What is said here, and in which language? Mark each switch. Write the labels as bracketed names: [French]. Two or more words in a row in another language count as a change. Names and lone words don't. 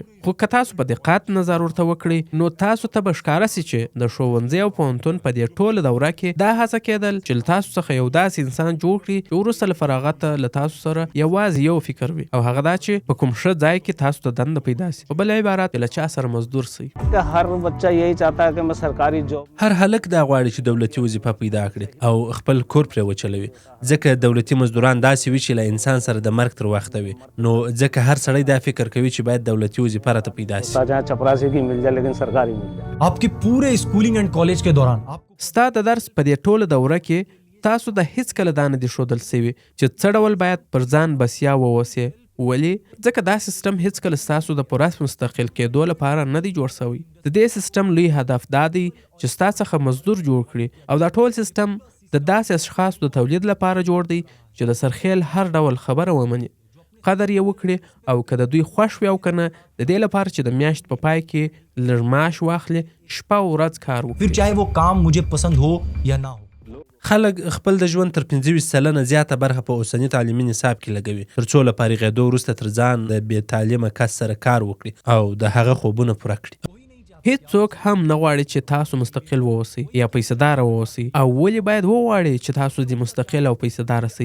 [Pashto] خو که تاسو په دقت نظر ورته وکړئ نو تاسو ته به ښکاره سي چې د ښوونځي او پوهنتون په دې ټوله دوره کې دا هڅه کېدل چې له تاسو څخه یو داسې انسان جوړ کړي چې وروسته له فراغته له تاسو سره یوازې یو فکر وي او هغه دا چې په کوم ښه ځای کې تاسو ته دنده پیدا سي. په بل عبارت له چا سره مزدور سئ. [Hindi] हर बच्चा यही चाहता है कि मैं सरकारी जॉब [Pashto] هر هلک دا غواړي چې دولتي وظیفه پیدا کړي او خپل کور پرې وچلوي، ځکه دولتي مزدوران داسې وي چې له انسان سره د مرګ تر وخته وي. نو ځکه هر سړی دا فکر کوي چې باید دولتي وظیفه راته پیدا سي. [Hindi] जहाँ चपरासी की मिल जाए लेकिन सरकारी मिल जाए. आपके पूरे [English] schooling and college [Hindi] के दौरान आपको [Pashto] ستا د درس په دې ټوله دوره کې تاسو د هیڅ کله دا نه دي ښودل سوي چې څه ډول باید پر ځان بسیا واوسئ. ولې؟ ځکه دا سیستم هیڅ کله ستاسو د پوره مستقل کېدو لپاره نه دی جوړ شوی. د دې سیستم لوی هدف دا دی چې ستا څخه مزدور جوړ کړي او دا ټول سیستم د داسې اشخاصو د تولید لپاره جوړ دی چې د سرخیل هر ډول خبره ومني، قدر یې وکړي او که د دوی خوښ وي او که نه، د دې لپاره چې د میاشت په پای کې لږ معاش واخلي، شپه او ورځ کار وکړي. [Hindi] फिर चाहे वो काम मुझे पसंद हो या ना हो. [Pashto] خلک خپل د ژوند تر 25% زیاته برخه په اوسني تعلیمي نصاب کې لګوي تر څو له فارغېدو وروسته تر ځان د بې تعلیمه کس سره کار وکړي او د هغه خوبونه پوره کړي. هیڅوک هم نه غواړي چې تاسو مستقل واوسئ یا پیسه‌دار واوسئ. او ولې باید وغواړئ چې تاسو دې مستقل او پیسه‌دار سئ؟